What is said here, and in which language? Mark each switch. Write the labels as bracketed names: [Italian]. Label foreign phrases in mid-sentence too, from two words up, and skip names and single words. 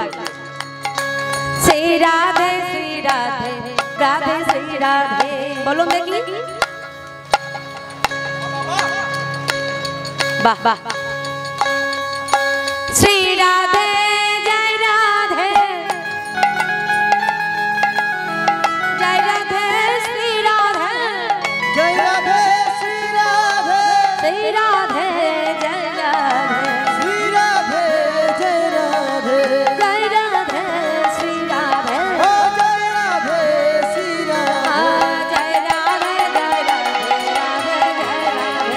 [Bangla] শ্রী রাধে রাধে শ্রী রাধে বলো দেখি। বাহ বাহ। শ্রী রাধে জয় রাধে জয় রাধে শ্রী রাধে [Hindi] जय राधे श्री राधे श्री राधे जय राधे श्री राधे जय राधे जय राधे श्री राधे ओ जय राधे श्री राधे जय राधे राधे जय राधे